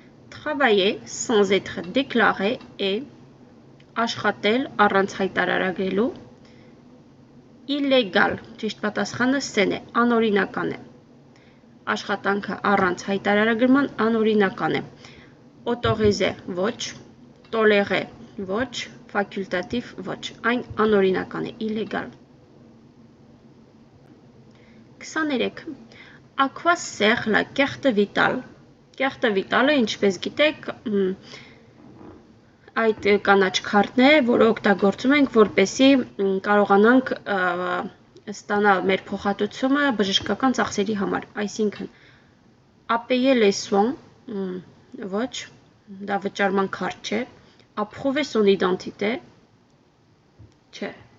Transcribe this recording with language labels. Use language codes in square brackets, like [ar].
[fr] Travailler sans être déclaré [hy] et աշխատել առանց հայտարարագրելու illégal, ճիշտ պատասխանը C-ն է, անօրինական է։ Աշխատանքը առանց հայտարարագրման անօրինական է։ Autorisé ոչ, toléré ոչ, facultatif ոչ, այն անօրինական է, illégal։ 23. [fr] À quoi sert la carte vitale? [hy] Carte vitale, ինչպես գիտեք, այդ կանաչ քարտն է, որը օգտագործում ենք, որպեսզի կարողանանք ստանալ մեր փոխհատուցումը բժշկական ծախսերի համար, այսինքն [fr] payer les soins, [hy] ոչ, դա վճարման քարտ չէ, [fr] approuver son identité, [hy] չէ,